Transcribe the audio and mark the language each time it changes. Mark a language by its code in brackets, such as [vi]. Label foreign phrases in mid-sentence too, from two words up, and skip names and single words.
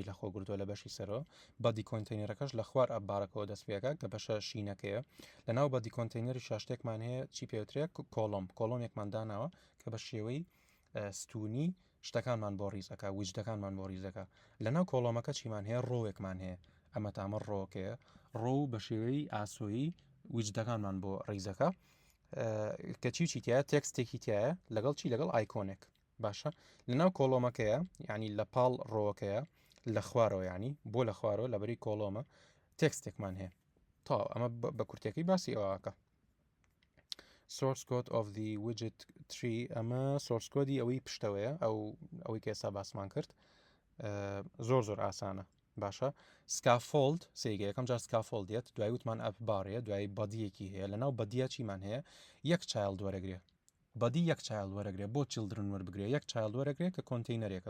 [ckb] لە خۆگرتووە لە بەشی سەرەوە بەدی کۆنتینەرەکەش لە خوار ئەبارەکەەوە دەستپێکە کە بەشە شینەکەیە لەناو بەدی کۆنتینەری شاشتێکمان هەیە چی پێوترێت کۆلۆمێکمان داناوە کە بە شێوەی ستونی شتەکانمان بۆ ڕیزەکە وجدەکانمان بۆ ڕیزەکە لەناو کۆلۆمەکە چیمان هەیە ڕۆوێکمان هەیە ئەمە تامە ڕۆکەیە ڕۆ بە شێوەی ئاسۆیی وجدەکانمان بۆ ڕیزەکە کە چی تایە تێکستێکی تایە لەگەڵ چی لەگەڵ ئایکۆنێک باشە لەناو کۆلۆمەکەیە ینی لە پاڵ ڕۆکەیە لە خوارەوە ینی بۆ لە خوارەوە لەبەری کۆلۆمە تێکستێکمان هەیە تا ئەمە بە کورتێکی باسی ئەوواکە [en] source code of the widget 3 [ckb] ئەمە [en] source code [ckb] ئەوەی پشتەوەیە ئەوەی کێسا باسمان کرد زۆر ئاسانە باشە سکافۆلد سێگە یەکەم جار سکافۆلدێت دوای وتمان ئەپبارەیە دوای بەدیەکی هەیە لەناو بەدیە چیمان هەیە یەک چایلد وەرەگرێ بەدی یەک چایلد وەرەگرێ بۆ چلدرن وەربگرێ یەک چایلد وەرەگرێت کە کۆنتینەرێکە